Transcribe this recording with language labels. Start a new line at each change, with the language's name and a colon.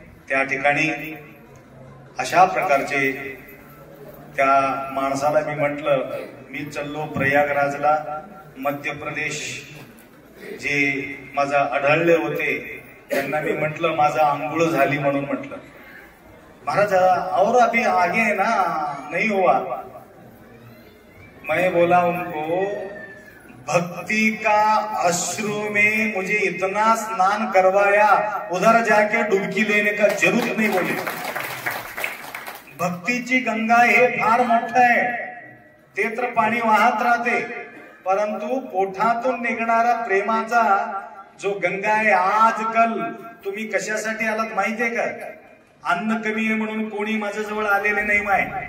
Marathi: त्या ठिकाणी अशा प्रकारचे त्या माणसाला मी म्हटलं, मी चाललो प्रयागराजला, मध्य प्रदेश जे माझा आढळले होते त्यांना मी म्हटलं माझा आंघोळ झाली म्हणून म्हटलं.
Hindi: महाराज और अभी आगे है ना, नहीं हुआ. मैं बोला उनको, भक्ति का अश्रु में मुझे इतना स्नान करवाया, उधर जाके डुबकी लेने का जरूरत नहीं बोले.
Marathi: भक्तीची गंगा हे फार मोठं आहे. ते तर पाणी वाहत राहते, परंतु पोटातून निघणारा प्रेमाचा जो गंगा आहे. आजकाल तुम्ही कशासाठी आलात माहितीये का? अन्न कमी आहे म्हणून कोणी माझ्या जवळ आलेले नाही माय.